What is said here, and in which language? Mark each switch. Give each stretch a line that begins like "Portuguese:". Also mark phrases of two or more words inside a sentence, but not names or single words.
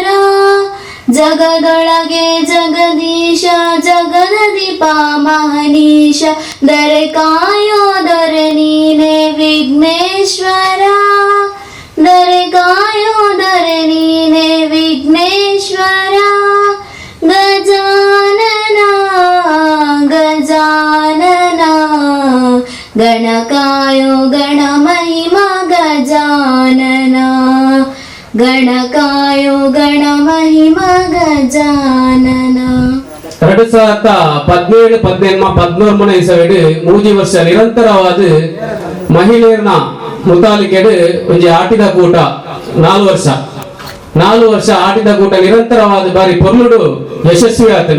Kannada: ಜಗದೊಳಗೆ ಜಗದೀಶ, ಜಗದ ದೀಪ ಮಹನೀಶ, ದರೆ ಕಾಯೋ ದೊರೆ ನೀನೆ ವಿಘ್ನೇಶ್ವರ, ದರೆ ಕಾಯೋ ದೊರೆ ನೀನೆ ವಿಘ್ನೇಶ್ವರ. ಗಜಾನನ ಗಜಾನನ, ಗಣಕಾಯೋ ಗಣ ಮಹಿಮಾ ಗಜಾನನ, ಗಣಕಾಯೋ ಗಣ ಮಹಿಮಾ ಗಜಾನನ.
Tulu: 2017-18 ಇಸವಿಡು 3 ವರ್ಷ
Kannada: ನಿರಂತರವಾದ ಮಹಿಳೆಯರನ್ನ
Tulu: ಮುತಾಲಿಕೆಡು ಒಂಜಿ ಆಟಿದ ಕೂಟ 4 ವರ್ಷ ಆಟಿದ ಕೂಟ ನಿರಂತರವಾದ ಬಾರಿ ಪೊರ್ಲುಡು ಯಶಸ್ವಿ ಆತದು.